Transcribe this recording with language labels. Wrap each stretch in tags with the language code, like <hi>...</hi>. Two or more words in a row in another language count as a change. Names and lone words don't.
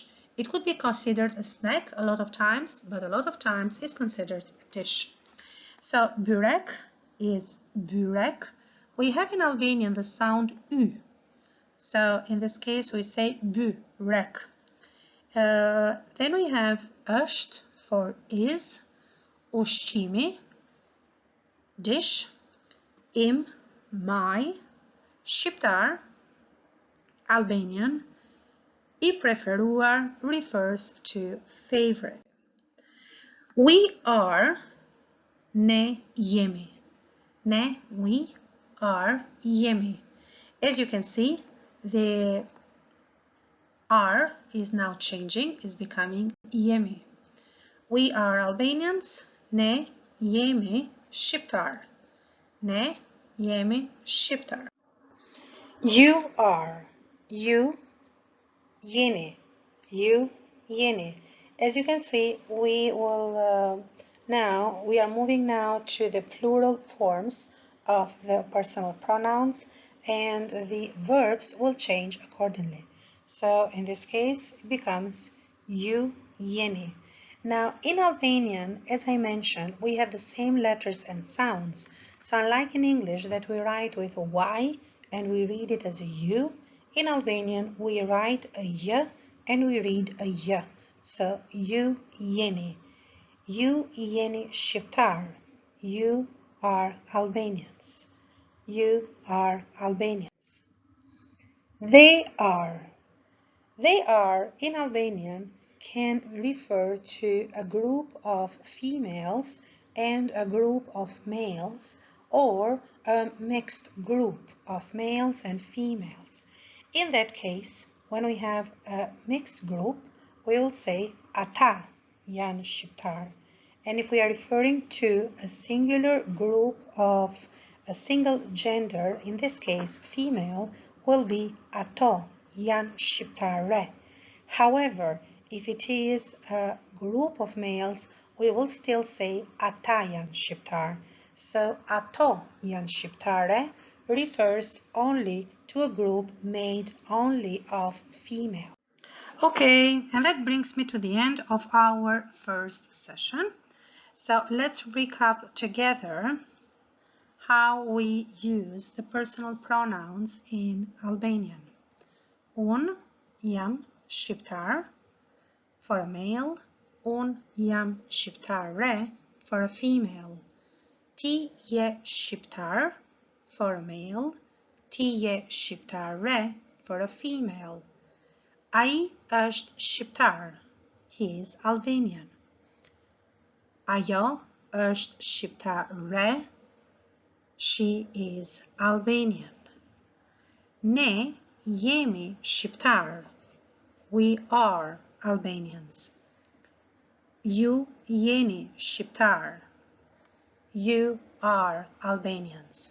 <en>It could be considered a snack a lot of times, but a lot of times it's considered a dish. So byrek is byrek. We have in Albanian the sound y. So in this case we say byrek. Then we have është for is, ushqimi, dish, im, my, shqiptar, Albanian,</en> <sq>I preferuar</sq> <en>refers to favorite. We are,</en> <sq>ne jemi. Ne,</sq> <en>we are, jemi. As you can see, the are is now changing, is becoming jemi. We are Albanians,</en> <sq>ne jemi shqiptar. Ne jemi shqiptar.</sq> <en>You are, you jeni, you jeni. As you can see, we are moving now to the plural forms of the personal pronouns, and the verbs will change accordingly. So in this case, it becomes you jeni. Now in Albanian, as I mentioned, we have the same letters and sounds. So unlike in English that we write with a Y and we read it as a U, in Albanian we write a Y and we read a Y. So you jeni. You</en> <sq>jeni shqiptar.</sq> <en>You are Albanians. You are Albanians. They are. They are in Albanian can refer to a group of females and a group of males, or a mixed group of males and females. In that case, when we have a mixed group, we will say</en> <sq>ata janë shqiptar.</sq> <en>And if we are referring to a singular group of a single gender, in this case female, will be</en> <sq>ato janë shqiptare.</sq> <en>However, if it is a group of males, we will still say</en> <sq>ata janë shqiptar.</sq> <en>So</en> <sq>ato janë shqiptare</sq> <en>refers only to a group made only of female. Okay, and that brings me to the end of our first session. So let's recap together how we use the personal pronouns in Albanian.</en> <sq>Un jam shqiptar</sq> <en>for a male,</en> <sq>un jam shqiptare</sq> <en>for a female.</en> <sq>Ti je shqiptar</sq> <en>for a male,</en> <sq>ti je shqiptare</sq> <en>for a female.</en> <sq>Ai është shqiptar,</sq> <en>he is Albanian.</en> <sq>Ajo është shqiptare,</sq> <en>she is Albanian.</en> <sq>Ne jemi shqiptar,</sq> <en>we are Albanians.</en> <sq>Ju jeni shqiptar,</sq> <en>you are Albanians.</en>